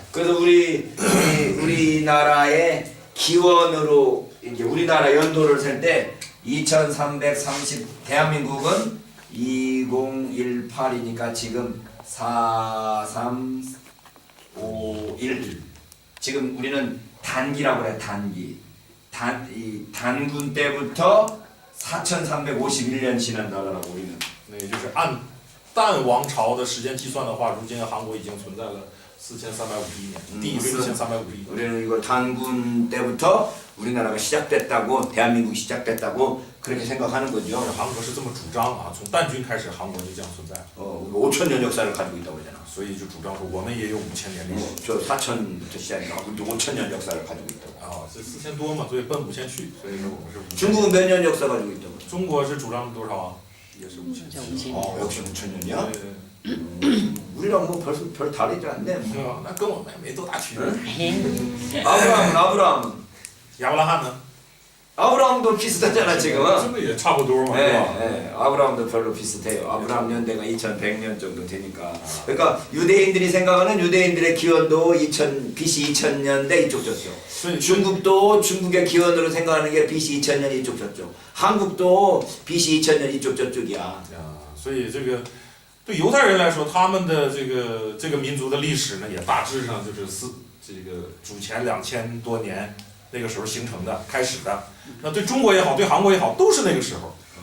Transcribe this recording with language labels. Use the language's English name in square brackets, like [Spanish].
[Korean] 그래서 우리나라의 기원으로 이제 우리나라 연도를 셀 때 2330 대한민국은 2018이니까 지금 4351 지금 우리는 단기라고 해요. 단기. 단군 때부터 4351년 지난다라고 우리는. [Chinese] 那也就是按蛋王朝的时间计算的话，如今韩国已经存在了4351年，第4351。 [Korean] 우리는 이거 단군 때부터 우리나라가 시작됐다고 대한민국이 시작됐다고 그렇게 생각하는 거죠. [Chinese] 韩国是这么主张啊，从旦君开始，韩国就这样存在， [Korean] 5천년 역사를 가지고 있다고 그러잖아. [Chinese] 所以就主张说我们也有5000年历史。 [Korean] 저 4천부터 시작해서 5천년 역사를 가지고 있다고. [Chinese] 啊，这4000多嘛，所以奔5000去，所以说我们是5000。 [Korean] 중국은 몇 년 역사 가지고 있다고? [Chinese] 中国是主张多少啊？也是5000。 [Korean] 역시 5천년이야? [Chinese] 对对 [Korean] 우리랑 뭐 별 다르지 않네. [Chinese] 对，那跟我们没多大区别。 [Korean] 아브라함은 [Chinese] 亚伯拉罕呢？ [Korean] 아브라함도 비슷하잖아 지금. [Chinese] 这个也差不多嘛，是吧？ [Korean] 네, 아브라함도 별로 비슷해요. 아브라함 연대가 2100년 정도 되니까. 그러니까 유대인들이 생각하는 유대인들의 기원도 BC 2000년대 이쪽 저쪽. [Chinese] 所以 [Korean] 중국도 중국의 기원으로 생각하는 게 BC 2000년 이쪽 저쪽. 한국도 BC 2000년 이쪽 저쪽이야. [Chinese] 啊，所以这个对犹太人来说，他们的这个民族的历史呢，也大致上就是这个主前2000多年那个时候形成的，开始的。那对中国也好，对韩国也好，都是那个时候。